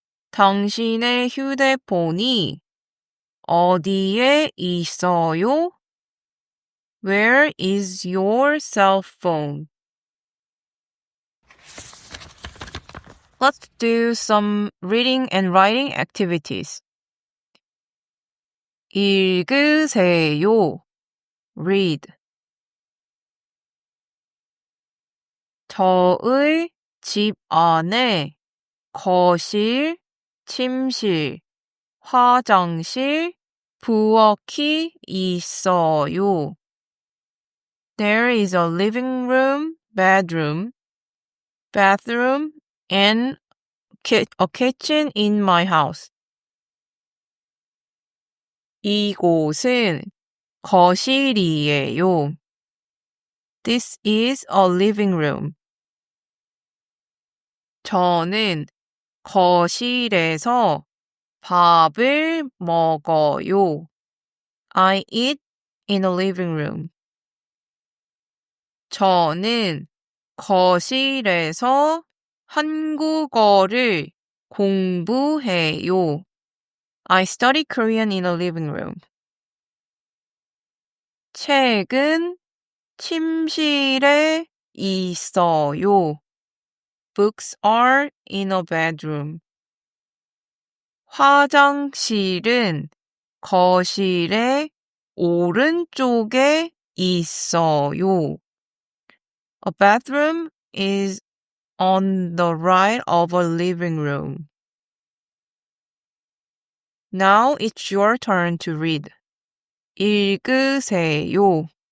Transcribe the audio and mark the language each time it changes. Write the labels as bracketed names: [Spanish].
[Korean] 당신의 휴대폰이 어디에 있어요? [English] Where is your cell phone? Let's do some reading and writing activities. [Korean] 읽으세요. [English] Read. [Korean] 저의 집 안에 거실, 침실, 화장실, 부엌이 있어요. [English] There is a living room, bedroom, bathroom, and a kitchen in my house. [Korean] 이곳은 거실이에요. [English] This is a living room. [Korean] 저는 거실에서 밥을 먹어요. [English] I eat in a living room. [Korean] 저는 거실에서 한국어를 공부해요. [English] I study Korean in a living room. [Korean] 책은 침실에 있어요. [English] Books are in a bedroom. [Korean] 화장실은 거실의 오른쪽에 있어요. [English] A bathroom is on the right of a living room. Now it's your turn to read. [Korean] 읽으세요.